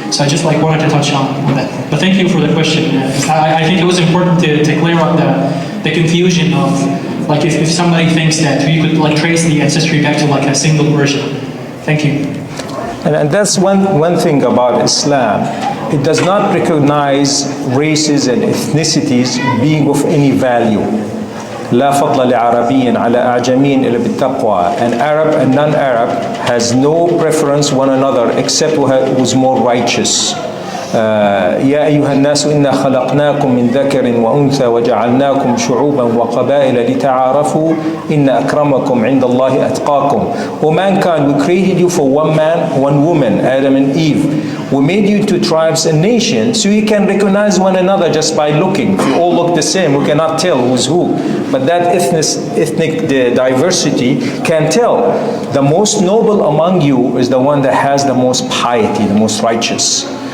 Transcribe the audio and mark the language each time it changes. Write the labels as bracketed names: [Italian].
[English] So I just like wanted to touch on that. But thank you for the question. I think it was important to clear up the confusion of like if somebody thinks that you could like trace the ancestry back to like a single version. Thank you. And that's one thing about Islam. It does not recognize races and ethnicities being of any value. [Arabic] لا فضل لعربي على أعجمي إلا بالتقوى. [English] An Arab and non-Arab has no preference one another except who's more righteous. [Arabic] يا أيها الناس إنا خلقناكم من ذكر وأنثى وجعلناكم شعوبا وقبائل لتعارفوا إن أكرمكم عند الله أتقاكم. [English] O mankind, we created you for one man, one woman, Adam and Eve. We made you into tribes and nations so you can recognize one another just by looking. If you all look the same, we cannot tell who's who. But that ethnic diversity can tell. The most noble among you is the one that has the most piety, the most righteous.